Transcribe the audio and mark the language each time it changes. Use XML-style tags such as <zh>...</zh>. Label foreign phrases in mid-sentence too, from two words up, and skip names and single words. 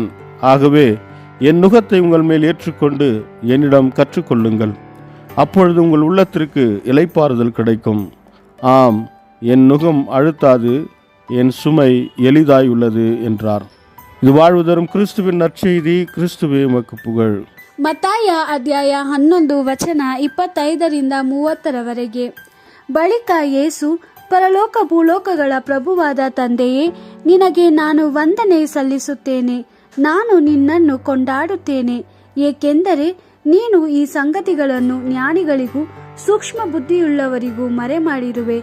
<ta>ஆகவே என் நுகத்தை உங்கள் மேல் ஏற்றுக்கொண்டு என்னிடம் கற்றுக்கொள்ளுங்கள். அப்பொழுது உங்கள் உள்ளத்திற்கு இளைப்பாறுதல் கிடைக்கும். ஆம், என் நுகம் அழுத்தாது, என் சுமை எளிதாய் உள்ளது என்றார். இது வாழ்வு தரும் கிறிஸ்துவின் நற்செய்தி. கிறிஸ்துவே உமக்கு புகழ்.</ta> <kn>ಮತ್ತಾಯ ಅಧ್ಯಾಯ 11 ವಚನ 25-30 ಬಳಿಕ ಯೇಸು, ಪರಲೋಕ ಭೂಲೋಕಗಳ ಪ್ರಭುವಾದ ತಂದೆಯೇ, ನಿನಗೆ ನಾನು ವಂದನೆ ಸಲ್ಲಿಸುತ್ತೇನೆ. ನಾನು ನಿನ್ನನ್ನು ಕೊಂಡಾಡುತ್ತೇನೆ, ಏಕೆಂದರೆ ನೀನು ಈ ಸಂಗತಿಗಳನ್ನು ಜ್ಞಾನಿಗಳಿಗೂ ಸೂಕ್ಷ್ಮ ಬುದ್ಧಿಯುಳ್ಳವರಿಗೂ ಮರೆಮಾಡಿರುವೆ.</kn>